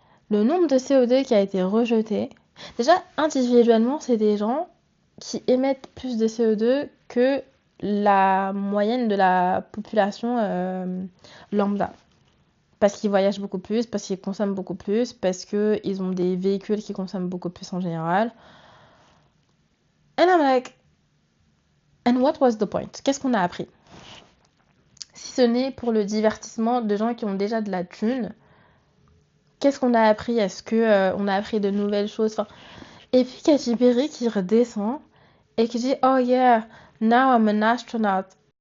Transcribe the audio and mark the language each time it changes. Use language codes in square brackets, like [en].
[fr] Le nombre de CO2 qui a été rejeté, déjà individuellement, c'est des gens qui émettent plus de CO2 que la moyenne de la population lambda. Parce qu'ils voyagent beaucoup plus, parce qu'ils consomment beaucoup plus, parce qu'ils ont des véhicules qui consomment beaucoup plus en général. [en] And I'm like, and what was the point? [fr] Qu'est-ce qu'on a appris? Si ce n'est pour le divertissement de gens qui ont déjà de la thune, qu'est-ce qu'on a appris? Est-ce qu'on a appris de nouvelles choses? Et puis Katy Perry qui redescend et qui dit « [en] Oh yeah, now I'm an astronaut ».